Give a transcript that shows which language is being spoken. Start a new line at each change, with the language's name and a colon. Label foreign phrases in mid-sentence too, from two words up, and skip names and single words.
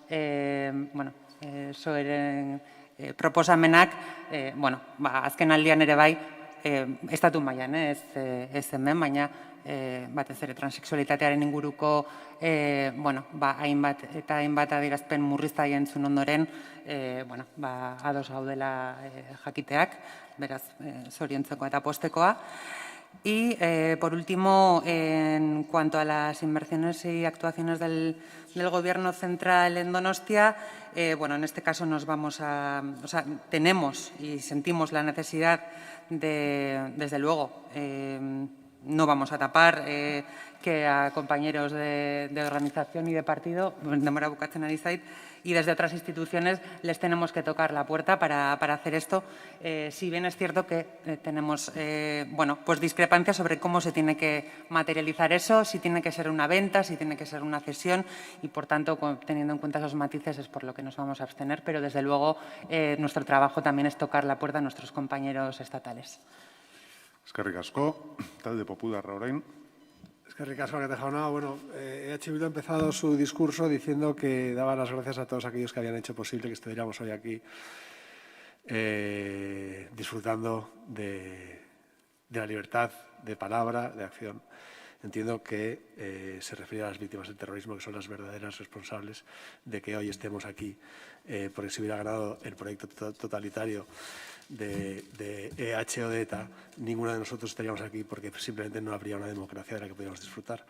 Basque: SOEren proposamenak, azken aldian ere bai, estatu mailan, ez hemen, baina batez ere transexualitatearen inguruko hainbat eta hainbat adierazpen murriztaile entzun ondoren ados gaudela jakiteak, beraz zoriontzeko eta poztekoa.
Spanish: Y, por último, en cuanto a las inversiones y actuaciones del Gobierno central en Donostia, en este caso tenemos y sentimos la necesidad de, desde luego, no vamos a tapar que a compañeros de organización y de partido,
Basque: denbora bukatzen ari zait,
Spanish: y desde otras instituciones les tenemos que tocar la puerta para hacer esto. Si bien es cierto que tenemos pues discrepancias sobre cómo se tiene que materializar eso, si tiene que ser una venta, si tiene que ser una cesión y, por tanto, teniendo en cuenta esos matices es por lo que nos vamos a abstener, pero desde luego nuestro trabajo también es tocar la puerta a nuestros compañeros estatales.
Basque: Eskerrik asko. Talde Popularra orain. Eskerrik asko, Alkate jauna.
Spanish: Bueno, EH Bildu ha empezado su discurso diciendo que daba las gracias a todos aquellos que habían hecho posible que estuviéramos hoy aquí disfrutando de la libertad de palabra, de acción. Entiendo que se refiere a las víctimas del terrorismo, que son las verdaderas responsables de que hoy estemos aquí, porque si hubiera ganado el proyecto totalitario de EH o de ETA, ninguno de nosotros estaríamos aquí porque simplemente no habría una democracia de la que pudiéramos disfrutar.